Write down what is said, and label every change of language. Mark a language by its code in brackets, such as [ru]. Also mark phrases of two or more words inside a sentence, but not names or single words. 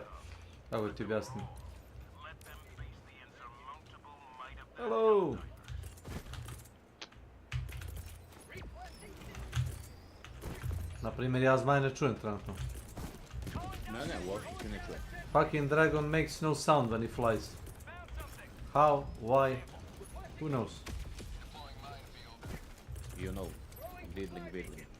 [bs] Kako ti objasnim. Hello! Naprimjer, ja zmaj ne čujem trenutno. Ne, uopšte se ne čuje. [en] Fucking dragon makes no sound when he flies. How? Why? Who knows? You know, diddling.